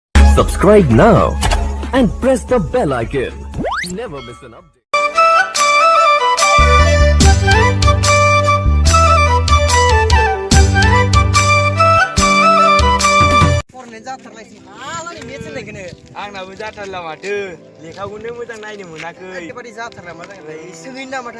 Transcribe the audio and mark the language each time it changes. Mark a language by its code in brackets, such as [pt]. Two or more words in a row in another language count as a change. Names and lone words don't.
[en] Subscribe now and press the bell icon. Never miss an update. [brx] आंनाबो जाथारला माथो लेखाखौनो मोजां नायनो मोनाखै एखेबारे जाथारला मा जागोन सोंहैनो नामाथाय